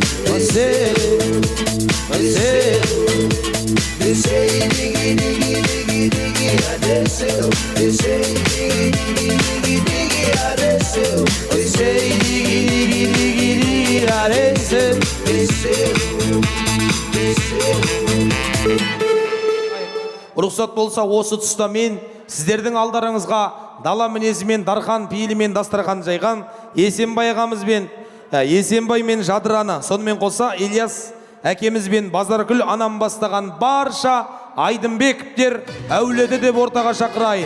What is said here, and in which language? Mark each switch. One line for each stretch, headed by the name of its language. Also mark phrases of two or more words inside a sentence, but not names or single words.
English: They say They say diggy diggy diggy diggy adesso. They say diggy diggy diggy diggy adesso. They say diggy diggy diggy adesso. They say
Kazakh: Рұқсат болса осы тұста мен сіздердің алдарыңызға дала мінезімен, дархан пейілімен дастархан жайған Есенбай ағамыз бен Есенбай мен Жадыраны, сонымен қоса Ильяс әкеміз бен Базаргүл анам бастаған барша Айдынбековтер әулеті деп ортаға шақырайын.